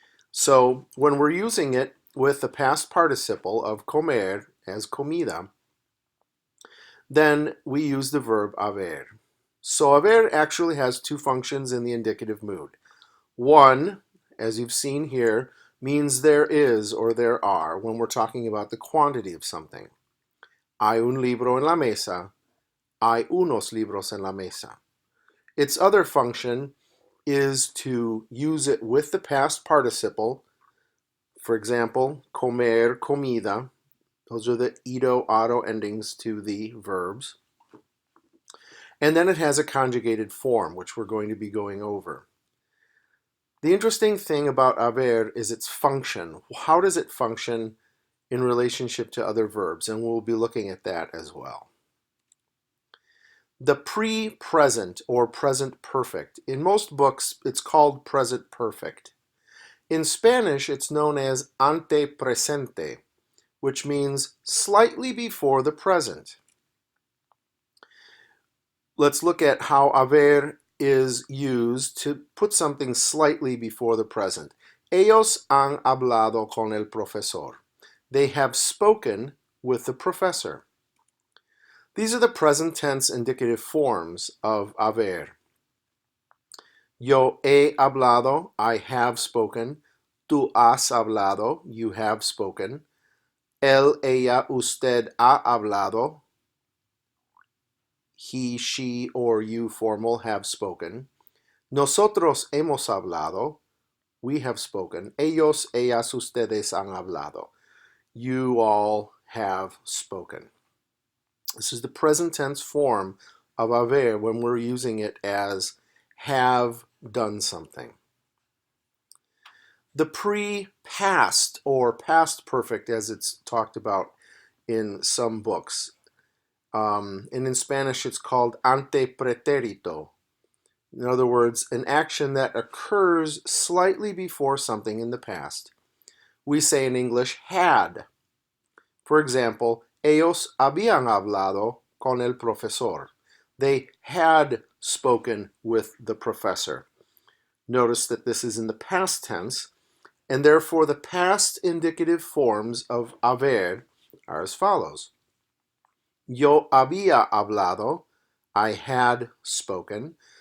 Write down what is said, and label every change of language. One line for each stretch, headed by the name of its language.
English: So when we're using it with the past participle of comer as comida, then we use the verb haber. So haber actually has two functions in the indicative mood. One, as you've seen here, means there is or there are when we're talking about the quantity of something.
Spanish: Hay un libro en la mesa. Hay unos libros en la mesa.
English: Its other function is to use it with the past participle. For example, comer, comida. Those are the ito, auto endings to the verbs. And then it has a conjugated form, which we're going to be going over. The interesting thing about haber is its function. How does it function in relationship to other verbs? And we'll be looking at that as well. The pre-present or present perfect. In most books, it's called present perfect. In Spanish, it's known as antepresente, which means slightly before the present. Let's look at how haber is used to put something slightly before the present.
Spanish: Ellos han hablado con el profesor.
English: They have spoken with the professor. These are the present tense indicative forms of haber.
Spanish: Yo he hablado,
English: I have spoken.
Spanish: Tú has hablado,
English: you have spoken.
Spanish: Él, ella, usted ha hablado.
English: He, she, or you formal have spoken.
Spanish: Nosotros hemos hablado.
English: We have spoken.
Spanish: Ellos, ellas, ustedes han hablado.
English: You all have spoken. This is the present tense form of haber when we're using it as have done something. The pre-past or past perfect, as it's talked about in some books. And in Spanish, it's called antepretérito. In other words, an action that occurs slightly before something in the past. We say in English, had. For example,
Spanish: ellos habían hablado con el profesor.
English: They had spoken with the professor. Notice that this is in the past tense, and therefore the past indicative forms of haber are as follows.
Spanish: Yo había hablado,
English: I had spoken.